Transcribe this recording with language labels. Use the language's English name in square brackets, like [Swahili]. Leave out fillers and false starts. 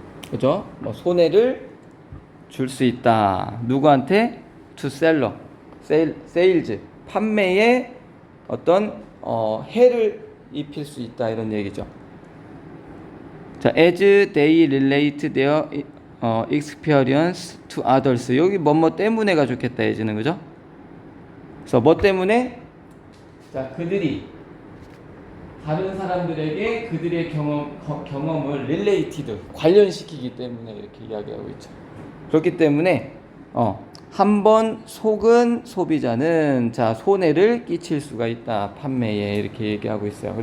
[Korean] 그죠? 뭐 손해를 줄 수 있다. 누구한테? [English] To seller, sales, [Korean] 판매에 어떤 해를 입힐 수 있다 이런 얘기죠. [English] 자, as they relate their experience to others. [Korean] 여기 뭐뭐 때문에가 좋겠다 예지는, 그죠? 그래서 뭐 때문에? 자, 그들이 다른 사람들에게 그들의 경험을 related 관련시키기 때문에 이렇게 이야기하고 있죠. 그렇기 때문에 한 번 속은 소비자는 자, 손해를 끼칠 수가 있다 판매에 이렇게 얘기하고 있어요.